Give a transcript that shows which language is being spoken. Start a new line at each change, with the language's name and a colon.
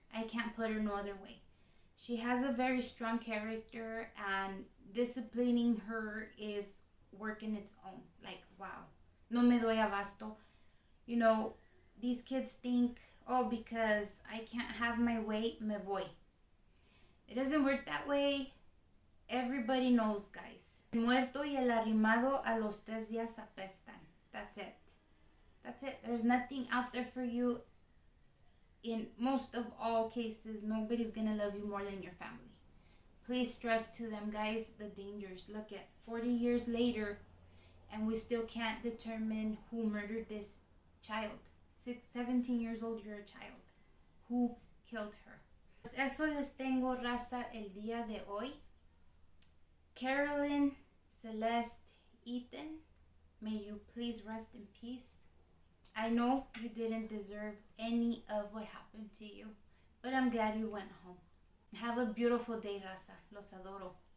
English: I can't put her no other way. She has a very strong character, and disciplining her is working its own. Like, wow.
Spanish: No me doy abasto.
English: You know, these kids think, oh, because I can't have my way,
Spanish: me voy.
English: It doesn't work that way. Everybody knows, guys.
Spanish: El muerto y el arrimado a los 3 días apestan.
English: That's it. That's it. There's nothing out there for you. In most of all cases, nobody's gonna love you more than your family. Please stress to them, guys, the dangers. Look at 40 years later, and we still can't determine who murdered this child. 17 years old, you're a child. Who killed her?
Spanish: Eso les tengo, raza, el día de hoy.
English: Carolyn, Celeste, Ethan, may you please rest in peace. I know you didn't deserve any of what happened to you, but I'm glad you went home. Have a beautiful day, raza.
Spanish: Los adoro.